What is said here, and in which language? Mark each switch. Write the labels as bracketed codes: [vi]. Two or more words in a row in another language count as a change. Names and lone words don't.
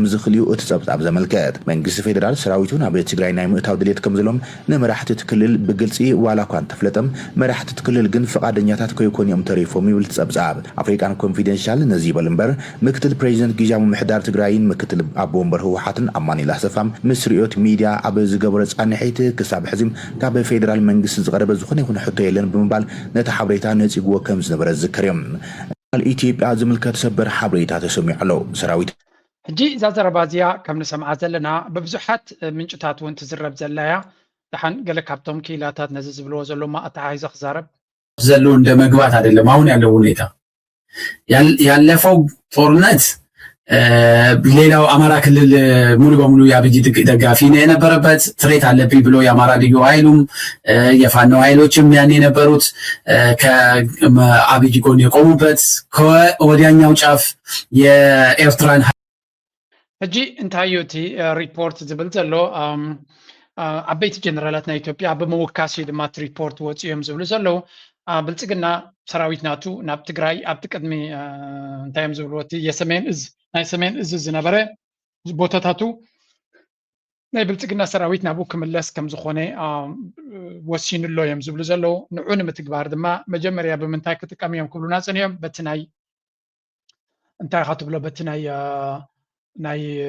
[ti] ዝኽልዩ እቲ ፀብጻብ ዘመልከት መንግስቲ ፌደራል ሰራዊቱ ናብ ትግራይ ናይ ምእታው ድሌት ከም ዘሎም ንመራሕቲ እቲ ክልል ብግልፂ ዋላ እኳ እንተፍለጠም መራሕቲ እቲ ክልል ግን ፈቃደኛታት ከይኮኑ እዮም ተሪፎም ይብል ፀብጻብ ኣፍሪካን ኮንፊደንሻል ነዚ ይበል እምበር ምክትል ፕሬዚደንት ጊዜያዊ ምምሕዳር ትግራይን ምክትል ኣቦ ወንበር ህወሓትን ኣማኒላ ሰፋም ምስ ሪኦት ሚድያ ኣብ ዝገበረ ፃንሒት ክሳብ ሕዚም ካብ ፌደራል መንግስቲ ዝቐረበ ዝኾነ ይኹን ሕቶ የለን ብምባል ነቲ ሓበሬታ ነፂግዎ ከም ዝነበረ ዝከርዮም ኢትዮጵያ ዝምልከት ሰበር ሓበሬታ ተሰሚዑ ኣሎ ሰራዊት ሕጂ እዛ ዘረባ እዚኣ ከም ንሰምዓ ዘለና ብብዙሓት ምንጭታት እውን ትዝረብ ዘላያ ድሓን ገለ ካብቶም ክኢላታት ነዚ ዝብልዎ ዘሎማ ኣተሓሒዘ ክዛረብ [am] ዘሎ እንደ መግባት አይደለም። አሁን ያለው ሁኔታ ያለፈው ጦርነት ሌላው አማራ ክልል ሙሉ በሙሉ የአብይ ደጋፊ ነው የነበረበት ትሬት አለብኝ ብሎ የአማራ ልዩ ኃይሉም የፋኖ ኃይሎችም ያን የነበሩት ከአብይ ጎን የቆሙበት ከወዲያኛው ጫፍ የኤርትራን [ti] ሕጂ እንታዩቲ ሪፖርት ዝብል ዘሎ ዓበይቲ ጀነራላት ናይ ኢትዮጵያ ብምውካሲ ድማ ሪፖርት ወፂኦም ዝብሉ ዘለው ብልጽግና ሰራዊት ናቱ ናብ ትግራይ ኣብቲ ቅድሚ እንታይ እዮም ዝብልዎ እቲ የሰሜን እዝ ናይ ሰሜን እዝ ዝነበረ ቦታታቱ ናይ ብልጽግና ሰራዊት ናብኡ ክምለስ ከም ዝኾነ ወሲኑሎ እዮም ዝብሉ ዘለው ንዑ ንምትግባር ድማ መጀመርያ ብምንታይ ክጥቀም እዮም ክብሉና ፀኒዮም በቲ ናይ እንታይ ካትብሎ በቲ ናይ